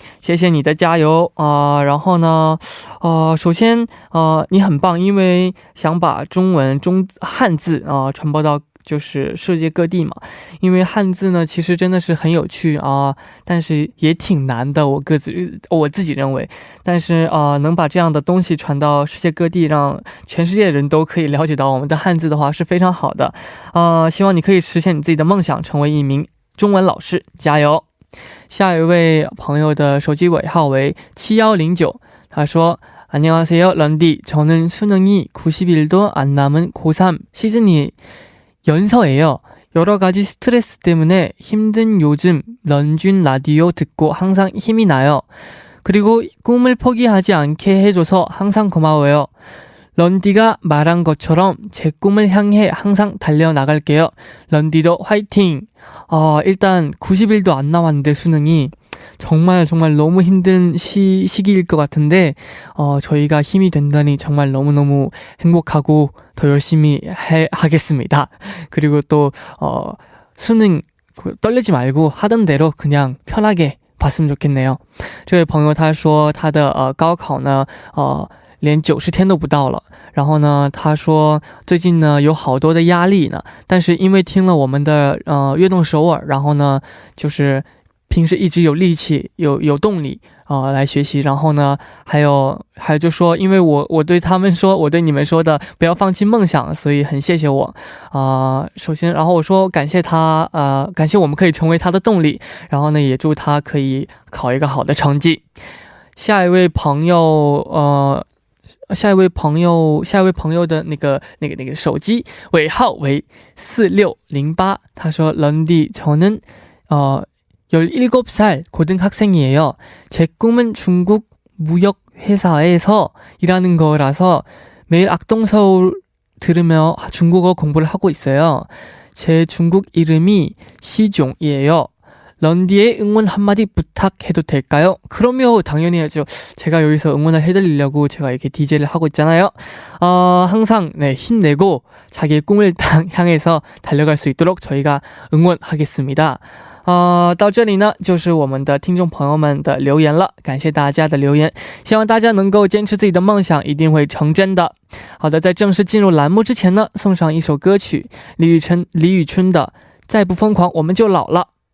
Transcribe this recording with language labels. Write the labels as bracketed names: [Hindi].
[Chinese] 谢谢你的加油然后呢首先你很棒，因为想把中文汉字传播到就是世界各地嘛，因为汉字呢其实真的是很有趣但是也挺难的，我自己认为，但是能把这样的东西传到世界各地，让全世界的人都可以了解到我们的汉字的话是非常好的希望你可以实现你自己的梦想，成为一名中文老师，加油。下一位朋友的手机尾号为7109，他说 [Korean] 안녕하세요 런디, 저는 수능이 90일도 안 남은 고3 시즌이 연서예요. 여러가지 스트레스 때문에 힘든 요즘 런쥔 라디오 듣고 항상 힘이 나요. 그리고 꿈을 포기하지 않게 해줘서 항상 고마워요. 런디가 말한 것처럼 제 꿈을 향해 항상 달려나갈게요. 런디도 화이팅! 일단 90일도 안 남았는데 수능이 정말 너무 힘든 시기일 것 같은데 저희가 힘이 된다니 정말 너무너무 행복하고 더 열심히 하겠습니다. 그리고 또 수능 떨리지 말고 하던 대로 그냥 편하게 봤으면 좋겠네요. [Chinese] 这位朋友他说他的高考呢连90天都不到了，然后呢他说最近呢有好多的压力呢，但是因为听了我们的悦动首尔，然后呢就是平时一直有力气有动力来学习，然后呢还有就说因为我对他们说，我对你们说的不要放弃梦想，所以很谢谢我首先然后我说感谢他感谢我们可以成为他的动力，然后呢也祝他可以考一个好的成绩。下一位朋友的那个手机尾号为4608，他说 [Korean] 런디 저는 17살 고등학생이에요. 제 꿈은 중국 무역회사에서 일하는 거라서 매일 악동서울 들으며 중국어 공부를 하고 있어요. 제 중국 이름이 시종이에요. 런디의 응원 한마디 부탁해도 될까요? 그럼요, 당연히 해야죠. 제가 여기서 응원을 해드리려고 제가 이렇게 DJ를 하고 있잖아요. 항상 힘내고 자기의 꿈을 향해서 달려갈 수 있도록 저희가 응원하겠습니다. [Chinese] 到这里呢就是我们的听众朋友们的留言了，感谢大家的留言，希望大家能够坚持自己的梦想，一定会成真的。好的，在正式进入栏目之前呢，送上一首歌曲，李宇春的再不疯狂我们就老了。